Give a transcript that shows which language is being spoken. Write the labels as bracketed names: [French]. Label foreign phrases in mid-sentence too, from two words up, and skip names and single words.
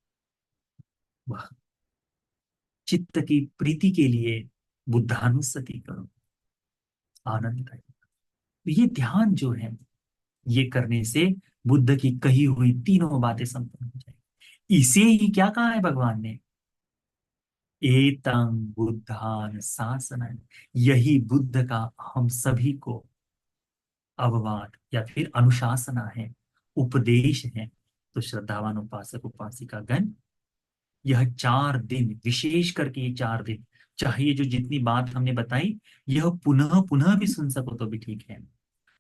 [Hindi] वह चित्त की प्रीति के लिए बुद्धानुस्मृति करो, आनंद है। तो ये ध्यान जो है, ये करने से बुद्ध की कही हुई तीनों बातें संपन्न हो जाएगी। इसे ही क्या कहा है भगवान ने? [Pali] एतं बुद्धान शासनं, [Hindi] यही बुद्ध का हम सभी को अववाद या फिर अनुशासना है, उपदेश है। तो श्रद्धावान उपासक उपासिका गण, यह 4 दिन, विशेष करके ये 4 दिन, चाहे ये जो जितनी बात हमने बताई, यह पुनः पुनः भी सुन सको तो भी ठीक है।